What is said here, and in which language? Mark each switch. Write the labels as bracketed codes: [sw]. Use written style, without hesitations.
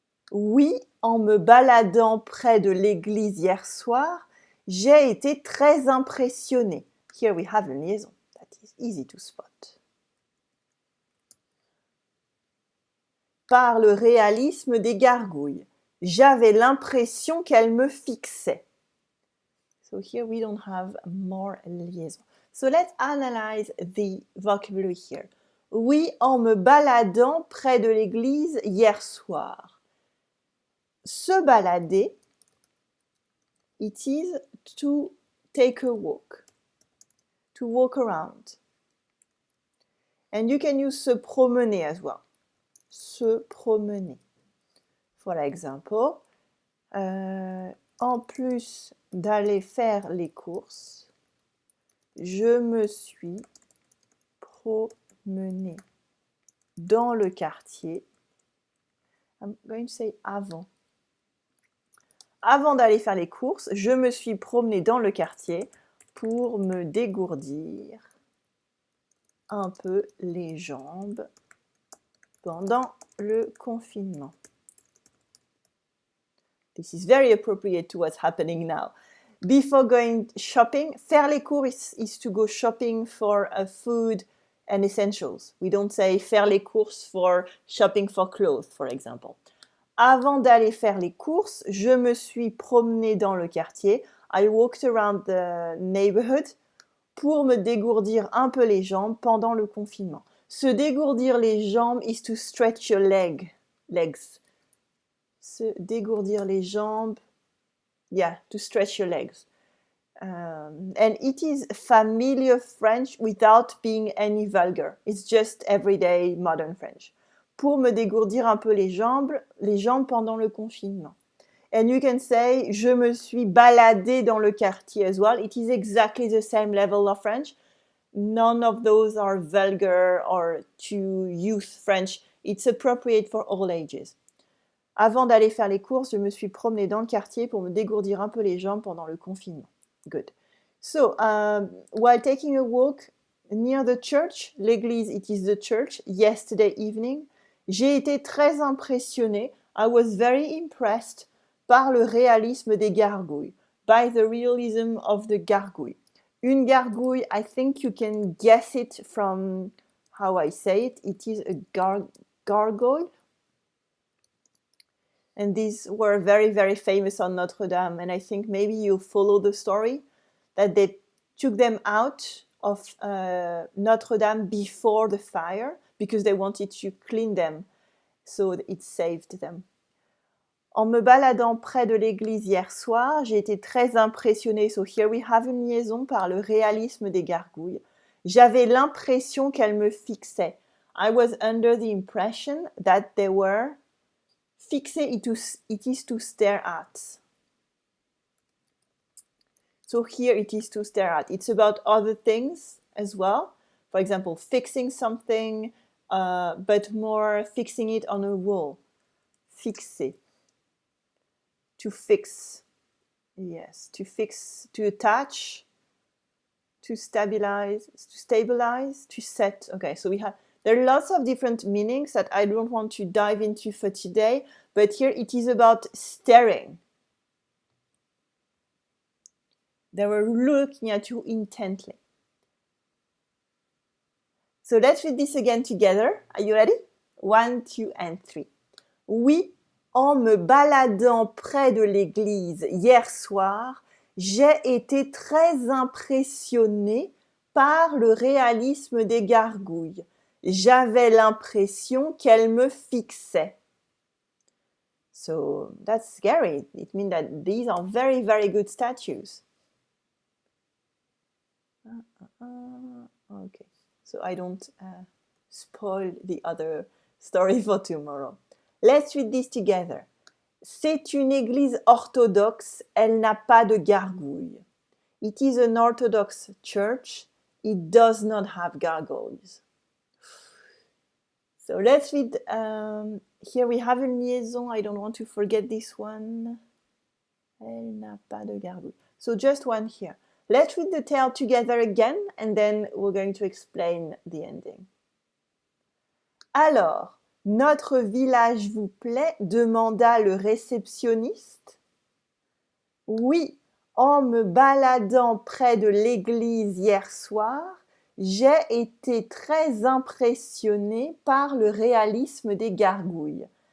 [fr] Oui, en me baladant près de l'église hier soir, j'ai été très impressionnée. [en] Here we have a liaison that is easy to spot. [fr] Par le réalisme des gargouilles. J'avais l'impression qu'elle me fixait. [en] So here we don't have more liaison. So let's analyze the vocabulary here. [fr] Oui, en me baladant près de l'église hier soir. Se balader, [en] it is to take a walk, to walk around. And you can use [fr] se promener [en] as well. [fr] Se promener. [en] For example, [fr] en plus d'aller faire les courses, je me suis promenée dans le quartier. [en] I'm going to say [fr] avant. Avant d'aller faire les courses, je me suis promenée dans le quartier pour me dégourdir un peu les jambes pendant le confinement. [en] This is very appropriate to what's happening now. Before going shopping, [fr] faire les courses [en] is to go shopping for food and essentials. We don't say [fr] faire les courses [en] for shopping for clothes, for example. [fr] Avant d'aller faire les courses, je me suis promenée dans le quartier. [en] I walked around the neighborhood [fr] pour me dégourdir un peu les jambes pendant le confinement. Se dégourdir les jambes [en] is to stretch your legs. [fr] Se dégourdir les jambes, [en] yeah, to stretch your legs. And it is familiar French without being any vulgar. It's just everyday modern French. [fr] Pour me dégourdir un peu les jambes pendant le confinement. [en] And you can say, [fr] je me suis baladée dans le quartier [en] as well. It is exactly the same level of French. None of those are vulgar or too youth French. It's appropriate for all ages. [fr] Avant d'aller faire les courses, je me suis promenée dans le quartier pour me dégourdir un peu les jambes pendant le confinement. [en] Good. So, while taking a walk near the church, l'église, it is the church, yesterday evening, [fr] j'ai été très impressionnée, [en] I was very impressed, [fr] par le réalisme des gargouilles, [en] by the realism of the gargouille. [fr] Une gargouille, [en] I think you can guess it from how I say it. It is a gargoyle. And these were very, very famous on Notre Dame. And I think maybe you follow the story that they took them out of Notre Dame before the fire because they wanted to clean them. So it saved them. [fr] En me baladant près de l'église hier soir, j'ai été très impressionnée. [en] So here we have [fr] une liaison par le réalisme des gargouilles. J'avais l'impression qu'elles me fixaient. [en] I was under the impression that they were fixé, it is to stare at. So here it is to stare at. It's about other things as well. For example, fixing something, but more fixing it on a wall. Fixer. To fix. Yes, to fix, to attach, to stabilize, to set. Okay, so there are lots of different meanings that I don't want to dive into for today, but here it is about staring. They were looking at you intently. So let's read this again together. Are you ready? 1, 2, and 3. [fr] Oui, en me baladant près de l'église hier soir, j'ai été très impressionnée par le réalisme des gargouilles. J'avais l'impression qu'elles me fixaient. [en] So that's scary. It means that these are very, very good statues. Okay, so I don't spoil the other story for tomorrow. Let's read this together. [fr] C'est une église orthodoxe, elle n'a pas de gargouilles. [en] It is an Orthodox church, it does not have gargoyles. So let's read, here we have [fr] une liaison, [en] I don't want to forget this one. [fr] Elle n'a pas de gargouilles. [en] So just one here. Let's read the tale together again and then we're going to explain the ending. [fr] Alors, notre village vous plaît? Demanda le réceptionniste. Oui, en me baladant près de l'église hier soir, j'ai été très impressionnée par le réalisme des gargouilles.